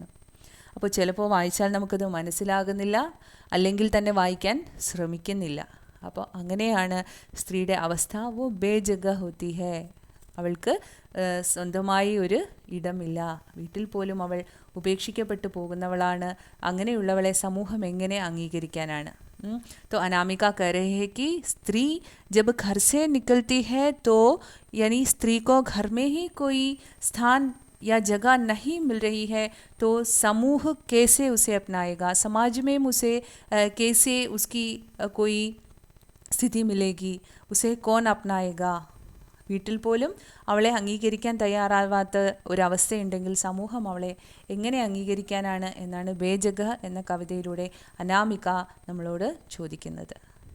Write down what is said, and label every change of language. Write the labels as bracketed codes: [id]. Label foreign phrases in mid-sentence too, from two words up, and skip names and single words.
[ml] അപ്പോൾ ചിലപ്പോൾ വായിച്ചാൽ നമുക്കത് മനസ്സിലാകുന്നില്ല, അല്ലെങ്കിൽ തന്നെ വായിക്കാൻ ശ്രമിക്കുന്നില്ല. അപ്പോൾ അങ്ങനെയാണ് സ്ത്രീയുടെ അവസ്ഥ. [hi] वो बेजगह होती है, [ml] അവൾക്ക് സ്വന്തമായി ഒരു ഇടമില്ല, വീട്ടിൽ പോലും അവൾ ഉപേക്ഷിക്കപ്പെട്ടു പോകുന്നവളാണ്. അങ്ങനെയുള്ളവളെ സമൂഹം എങ്ങനെ അംഗീകരിക്കാനാണ്? [hi] तो अनामिका कह रहे हैं कि स्त्री जब घर से निकलती है तो यानी स्त्री को घर में ही कोई स्थान या जगह नहीं मिल रही है तो समूह कैसे उसे अपनाएगा, समाज में उसे कैसे उसकी कोई स्थिति मिलेगी, उसे कौन अपनाएगा. [ml] വീട്ടിൽ പോലും അവളെ അംഗീകരിക്കാൻ തയ്യാറാവാത്ത ഒരവസ്ഥയുണ്ടെങ്കിൽ സമൂഹം അവളെ എങ്ങനെ അംഗീകരിക്കാനാണ് എന്നാണ് ബേജഗ എന്ന കവിതയിലൂടെ അനാമിക നമ്മളോട് ചോദിക്കുന്നത്.